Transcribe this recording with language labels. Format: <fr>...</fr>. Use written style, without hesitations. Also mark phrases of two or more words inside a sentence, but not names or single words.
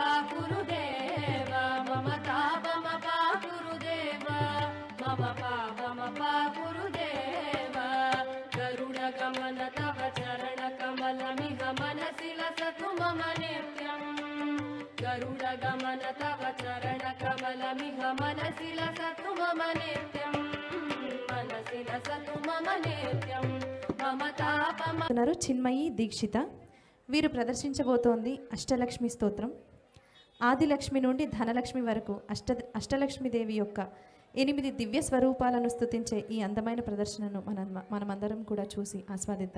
<sa>गुरुदेव मम तापमपा गुरुदेव मम पापमपा गुरुदेव गरुडगमन तव चरणकमलमिह मनसि लसतु मम नित्यम् गरुडगमन तव चरणकमलमिह मनसि लसतु मम नित्यम् मनसि लसतु मम नित्यम् मम तापम</sa> <te>చిన్మయి దీక్షిత వీరు ప్రదర్శించబోతోంది అష్టలక్ష్మి స్తోత్రం. ఆదిలక్ష్మి నుండి ధనలక్ష్మి వరకు అష్టలక్ష్మీదేవి యొక్క 8 దివ్య స్వరూపాలను స్తుతించే ఈ అందమైన ప్రదర్శనను మనమందరం కూడా చూసి ఆస్వాదిద్దాం.</te>